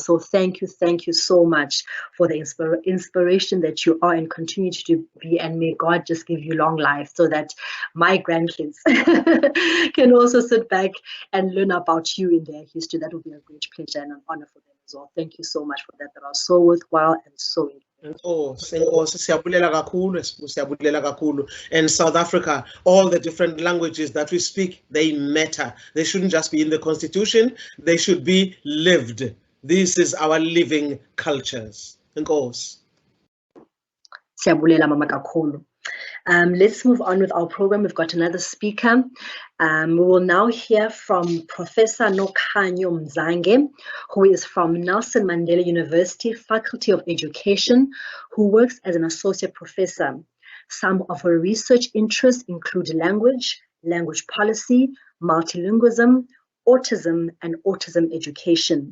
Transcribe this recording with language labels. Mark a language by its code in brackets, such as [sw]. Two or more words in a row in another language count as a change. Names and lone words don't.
[en] So thank you so much for the inspiration that you are and continue to be, and may God just give you long life so that my grandkids can also sit back and learn about you in their history. That would be a great pleasure and an honor for them as well. Thank you so much for that. That are so worthwhile and so [xh] siyabulela kakhulu. [en] And South Africa, all the different languages that we speak, they matter. They shouldn't just be in the constitution, they should be lived. This is our living cultures. [xh] Siyabulela mama kakhulu. [en] Let's move on with our program. We've got another speaker. We will now hear from Professor Nokhanyo Mzange, who is from Nelson Mandela University Faculty of Education, who works as an associate professor. Some of her research interests include language, language policy, multilingualism, autism, and autism education.